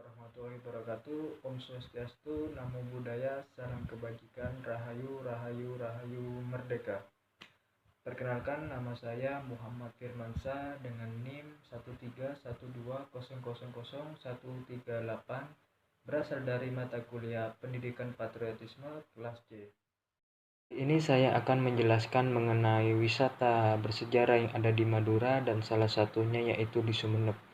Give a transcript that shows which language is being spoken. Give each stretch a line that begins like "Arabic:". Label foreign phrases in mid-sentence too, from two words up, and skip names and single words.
Arabic: ورحمة الله وبركاته.
Balinese: Om Swastiastu,
Pali: Namo Buddhaya,
Indonesian: Salam Kebajikan, Rahayu, Rahayu, Rahayu, Merdeka. Perkenalkan, nama saya Muhammad Firmansyah dengan NIM 13120000138, berasal dari mata kuliah Pendidikan Patriotisme kelas C. Ini saya akan menjelaskan mengenai wisata bersejarah yang ada di Madura dan salah satunya yaitu di Sumeneb.